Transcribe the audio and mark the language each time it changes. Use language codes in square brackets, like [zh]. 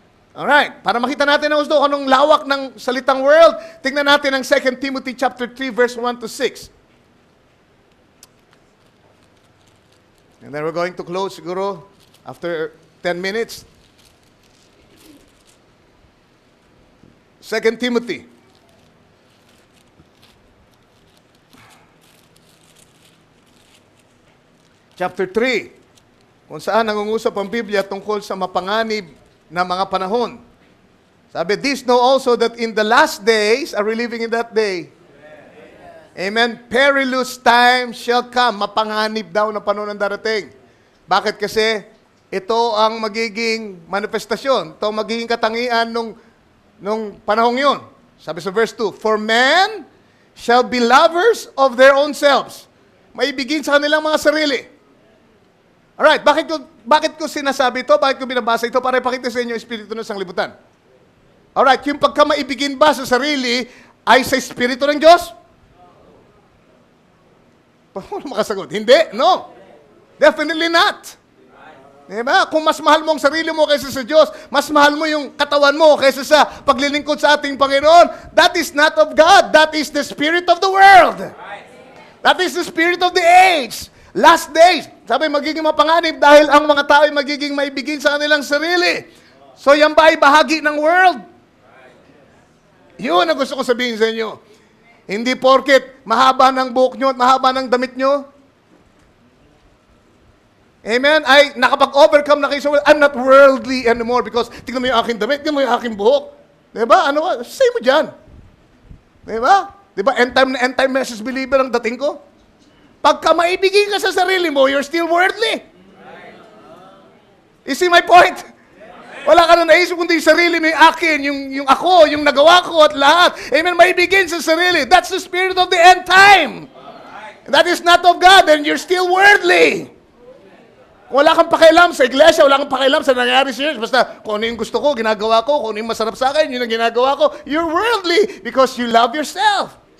[tl] Alright, para makita natin ang gusto kung anong lawak ng salitang world, tingnan natin ang 2 Timothy chapter 3 verse 1 to 6. [en] And then we're going to close siguro after 10 minutes. [tl] 2 Timothy chapter 3, kung saan nangungusap ang Biblia tungkol sa mapanganib na mga panahon. [en] Sabi, this know also that in the last days, are we living in that day? Amen. Perilous time shall come. [tl] Mapanganib daw na panahon ang darating. Bakit? Kasi ito ang magiging manifestasyon. Ito ang magiging katangian nung panahong yun. Sabi sa [en] verse 2, for men shall be lovers of their own selves. [tl] Maibigin sa kanilang mga sarili. Alright, bakit ko sinasabi ito? Bakit ko binabasa ito? Para ipakita sa inyo yung espiritu ng sanglibutan. Alright, yung pagkamaibigin ba sa sarili ay sa espiritu ng Diyos? Paano makasagot? Hindi, no. [en] Definitely not. [tl] Diba? Kung mas mahal mo ang sarili mo kaysa sa Diyos, mas mahal mo yung katawan mo kaysa sa paglilingkod sa ating Panginoon, [en] that is not of God. That is the spirit of the world. That is the spirit of the age. [tl] Last days, sabi magiging mapanganib dahil ang mga tao ay magiging maibigin sa kanilang sarili. So yan ba ay bahagi ng world? Yun ang gusto ko sabihin sa inyo. Hindi porket mahaba ng buhok nyo at mahaba ng damit nyo. Amen? Ay nakapag-overcome na kayo sa world. [en] I'm not worldly anymore because [tl] tingnan mo yung aking damit, tingnan mo yung aking buhok. Diba? Ano? Say mo dyan. Diba? Diba? End time message believer ang dating ko. Pagka maibigin ka sa sarili mo, [en] you're still worldly. You see my point? [tl] Wala ka na naisip kundi yung sarili mo, yung akin, yung ako, yung nagawa ko at lahat. Amen, maibigin sa sarili. [en] That's the spirit of the end time. That is not of God and you're still worldly. [tl] Wala kang pakialam sa iglesia, wala kang pakialam sa nangyari sa church. Basta kung ano yung gusto ko, ginagawa ko. Kung ano yung masarap sa akin, yun ang ginagawa ko. [en] You're worldly because you love yourself.